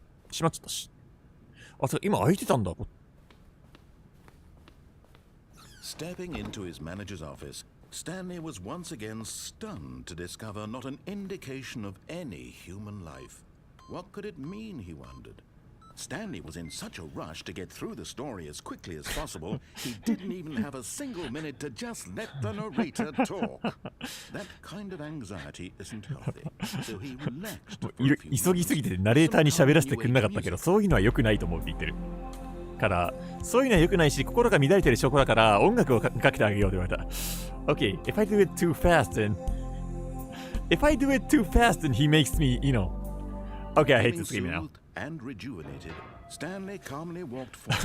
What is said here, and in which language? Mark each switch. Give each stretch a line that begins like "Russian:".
Japanese: しまっちゃったし。あ、そう、今開いてたんだ。
English: Stepping into his manager's office, Stanley was once again stunned to discover not an indication of any human life. What could it mean, he wondered. Stanley was in such a rush to get through the story as quickly as possible, he didn't even have a single minute to just let the narrator talk. That kind of anxiety isn't healthy, so he relaxed.
Japanese: 急ぎすぎてナレーターに喋らせてくれなかったけど、そういうのは良くないと思うって言ってる。から、そういうのは良くないし、心が乱れてる証拠だから、音楽をかけてあげようと言われた。
English: Okay, if I do it too fast, then he makes me, Okay, I hate this game now. And rejuvenated, Stanley calmly walked forward